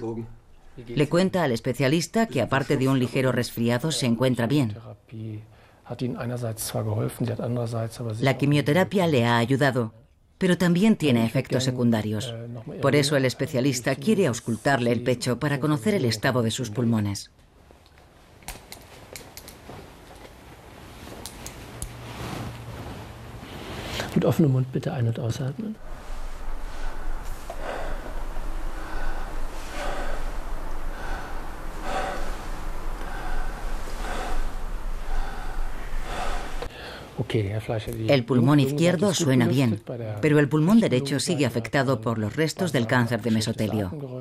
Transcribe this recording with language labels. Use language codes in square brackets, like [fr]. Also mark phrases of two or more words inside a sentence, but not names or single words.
[es] Le cuenta al especialista que, aparte de un ligero resfriado, se encuentra bien. La quimioterapia le ha ayudado, pero también tiene efectos secundarios. Por eso el especialista quiere auscultarle el pecho para conocer el estado de sus pulmones. [de] Mit offenem Mund bitte ein- und ausatmen. [es] El pulmón izquierdo suena bien, pero el pulmón derecho sigue afectado por los restos del cáncer de mesotelio.